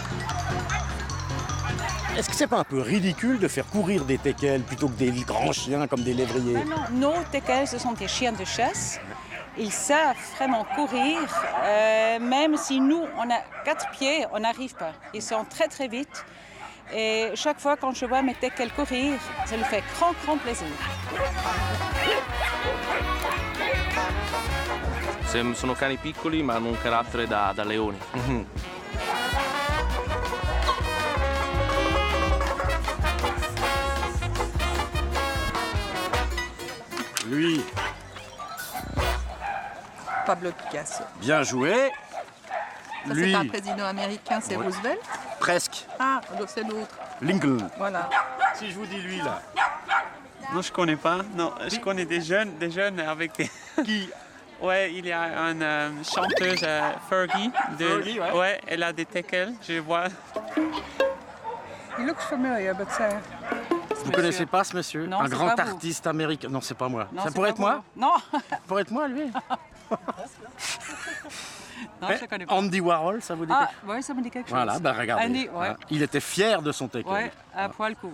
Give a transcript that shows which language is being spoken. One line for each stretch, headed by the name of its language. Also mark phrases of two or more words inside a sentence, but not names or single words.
French: Est-ce que c'est pas un peu ridicule de faire courir des teckels plutôt que des grands chiens comme des lévriers? Nos teckels, ce sont des chiens de chasse. Ils savent vraiment courir, même si nous, on a 4 pieds, on n'arrive pas. Ils sont très, très vite. Et chaque fois quand je vois mes teckels courir, ça lui fait grand, grand plaisir.
Italian: Sono cani piccoli ma hanno un carattere da leoni.
French: Lui, Pablo Picasso. bien joué. Ça, Lui, c'est un président américain, c'est Roosevelt. presque. Ah, donc c'est l'autre. Lincoln. Voilà. Si je vous dis lui, là. Non, je connais pas. Non, je connais des jeunes avec des... Qui? Ouais, il y a une chanteuse, Fergie. Fergie, ouais. Ouais, elle a des teckels, je vois.
English: He looks familiar, but
French: Vous connaissez pas ce monsieur? Non, un c'est grand pas vous. artiste américain. Non, c'est pas moi. Non, Ça c'est pourrait pas être moi? vous. Non. Ça pourrait être moi, lui. Non, je ne connais pas. Andy Warhol, ça vous dit Ah, quelque chose? oui, ça me dit quelque chose. Voilà, ben regardez. Andy, ouais. Hein, il était fier de son teckel. Ouais, à poil court.